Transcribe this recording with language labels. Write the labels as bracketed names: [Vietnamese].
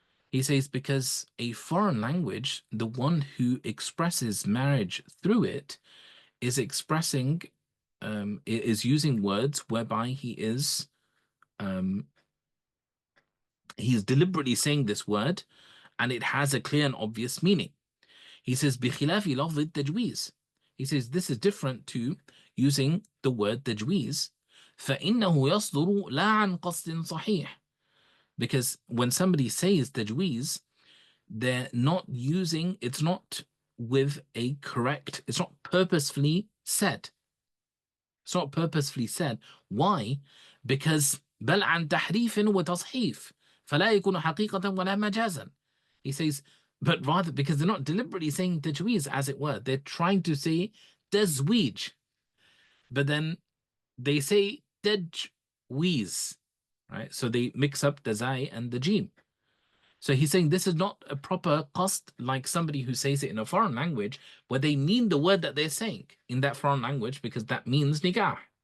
[English] He says because a foreign language, the one who expresses marriage through it, is expressing, is using words whereby he's deliberately saying this word, and it has a clear and obvious meaning. He says, [Arabic] بخلاف لفظ التجويز. [English] He says this is different to using the word تجويز. [Arabic] فإنه يصدر لا عن قصد صحيح. [English] Because when somebody says تجويز, they're not using, it's not with a correct, it's not purposefully said. It's not purposefully said. Why? Because [Arabic] بل عن تحريف وتصحيف فلا يكون حقيقة ولا مجازا. [English] He says, but rather because they're not deliberately saying tajweez, as it were. They're trying to say tazweej, but then they say tajweez, right? So they mix up the zai and the jim. So he's saying this is not a proper qasd like somebody who says it in a foreign language where they mean the word that they're saying in that foreign language because that means nikah.